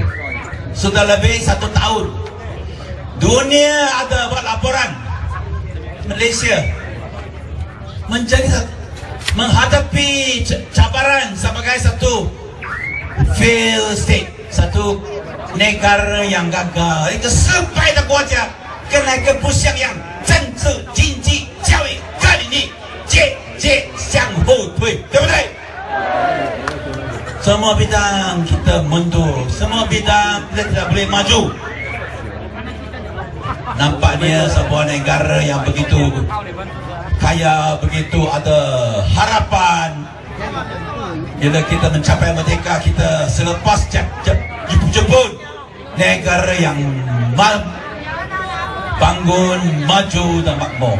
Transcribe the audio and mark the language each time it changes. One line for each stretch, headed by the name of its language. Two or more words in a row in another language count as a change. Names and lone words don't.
Malay: Sudah lebih 1 tahun dunia ada buat laporan Malaysia menghadapi cabaran sebagai satu
English: failed state,
Malay: satu negara yang gagal,
Chinese: 一个失败的国家，跟那个不像样，政治、经济、教育、各领域节节向后退，对不对？
Malay: semua bidang kita mundur, semua bidang kita tidak boleh maju. Nampaknya sebuah negara yang begitu kaya, begitu ada harapan. Bila kita mencapai merdeka, kita selepas Jepun, negara yang bangun, maju dan makmur.